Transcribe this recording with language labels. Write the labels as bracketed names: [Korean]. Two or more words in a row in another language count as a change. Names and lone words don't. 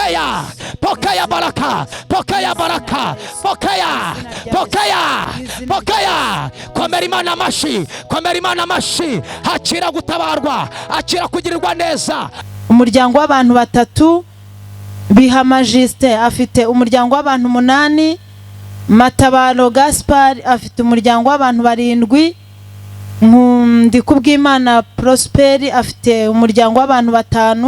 [Swahili] pokea, pokea baraka, pokea baraka, pokea, pokea, pokea. [Kinyarwanda] Komera Imana amashi, komera Imana amashi. Hakira gutabarwa, hakira kugirirwa neza. Umuryango w'abantu batatu, Biha Majesté afite umuryango w'abantu 8, Matabaro Gaspar afite umuryango w'abantu 7, Bwimana Prosper afite umuryango w'abantu 5.